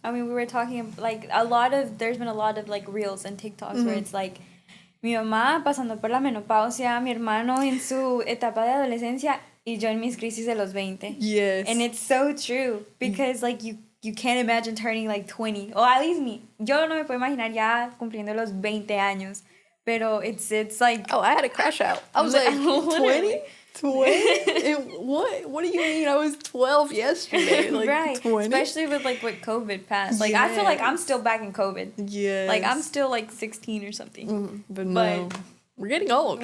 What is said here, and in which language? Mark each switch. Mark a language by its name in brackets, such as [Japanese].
[English] I mean, we were talking, like, there's been a lot of, like, reels and TikToks where it's like, mi mamá pasando por la menopausia, mi hermano en su etapa de adolescencia, y yo en mis crisis de los 20. Yes. And it's so true, because, like, you can't imagine turning, like, 20. Or at least me. [Spanish] Yo no me puedo imaginar ya cumpliendo los 20 años. Pero it's like... [English] Oh, I had a crash out. I was like, 20? 20? What do you mean? I was 12 yesterday. Like, right. 20? Especially with like what COVID passed. Like I feel like I'm still back in COVID. Yes. Like I'm still like 16 or something. But no. We're getting old.